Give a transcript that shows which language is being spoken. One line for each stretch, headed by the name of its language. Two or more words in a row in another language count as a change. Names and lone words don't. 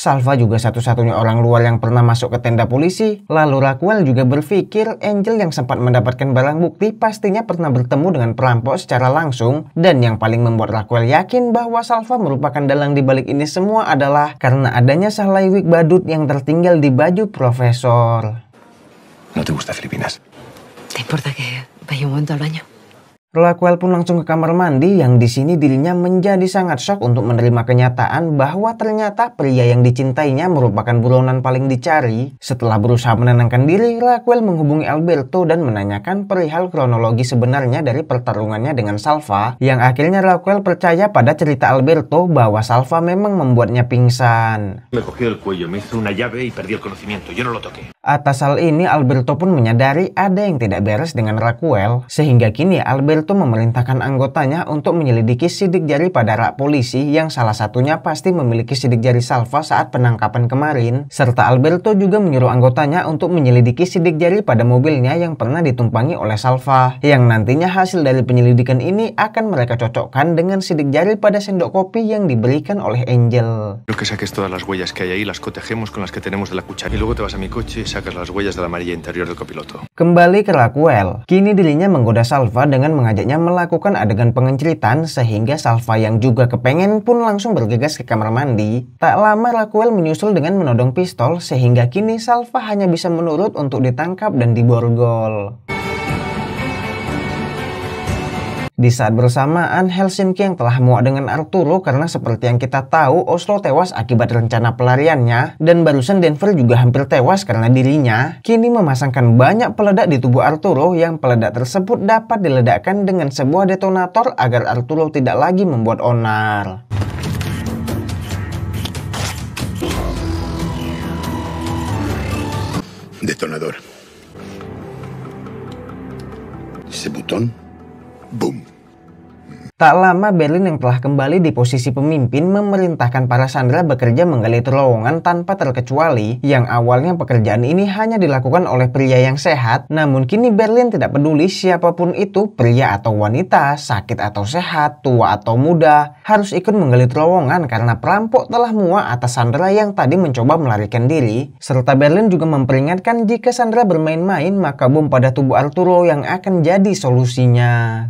Indonesian: Salva juga satu-satunya orang luar yang pernah masuk ke tenda polisi. Lalu Raquel juga berpikir Angel yang sempat mendapatkan barang bukti pastinya pernah bertemu dengan perampok secara langsung, dan yang paling membuat Raquel yakin bahwa Salva merupakan dalang di balik ini semua adalah karena adanya sahlai wig badut yang tertinggal di baju Profesor.
Spanish: ¿No te gusta Filipinas? ¿Te importa que vaya un momento al baño?
Indonesian: Raquel pun langsung ke kamar mandi, yang di sini dirinya menjadi sangat shock untuk menerima kenyataan bahwa ternyata pria yang dicintainya merupakan buronan paling dicari. Setelah berusaha menenangkan diri, Raquel menghubungi Alberto dan menanyakan perihal kronologi sebenarnya dari pertarungannya dengan Salva, yang akhirnya Raquel percaya pada cerita Alberto bahwa Salva memang membuatnya pingsan.
Spanish: Me cogió el cuello, me hizo una llave y perdí el conocimiento. Yo no lo toqué.
Indonesian: Atas hal ini, Alberto pun menyadari ada yang tidak beres dengan Raquel, sehingga kini Alberto memerintahkan anggotanya untuk menyelidiki sidik jari pada rak polisi yang salah satunya pasti memiliki sidik jari Salva saat penangkapan kemarin, serta Alberto juga menyuruh anggotanya untuk menyelidiki sidik jari pada mobilnya yang pernah ditumpangi oleh Salva, yang nantinya hasil dari penyelidikan ini akan mereka cocokkan dengan sidik jari pada sendok kopi yang diberikan oleh Angel.
Spanish: Quiero que saques todas las huellas que hay ahí, las cotejemos con las que tenemos de la cuchara. Y luego te vas a mi coche y sacas las huellas de la amarilla interior del copiloto.
Indonesian: Kembali ke Raquel, kini dirinya menggoda Salva dengan mengajaknya melakukan adegan pengenceritan, sehingga Salva yang juga kepengen pun langsung bergegas ke kamar mandi. Tak lama Raquel menyusul dengan menodong pistol, sehingga kini Salva hanya bisa menurut untuk ditangkap dan diborgol. Di saat bersamaan, Helsinki yang telah muak dengan Arturo karena seperti yang kita tahu, Oslo tewas akibat rencana pelariannya, dan barusan Denver juga hampir tewas karena dirinya, kini memasangkan banyak peledak di tubuh Arturo yang peledak tersebut dapat diledakkan dengan sebuah detonator agar Arturo tidak lagi membuat onar.
Spanish: Detonador. Ese botón. Boom.
Indonesian: Tak lama Berlin yang telah kembali di posisi pemimpin memerintahkan para sandera bekerja menggali terowongan tanpa terkecuali, yang awalnya pekerjaan ini hanya dilakukan oleh pria yang sehat, namun kini Berlin tidak peduli siapapun itu, pria atau wanita, sakit atau sehat, tua atau muda, harus ikut menggali terowongan karena perampok telah muak atas sandera yang tadi mencoba melarikan diri, serta Berlin juga memperingatkan jika sandera bermain-main maka bom pada tubuh Arturo yang akan jadi solusinya.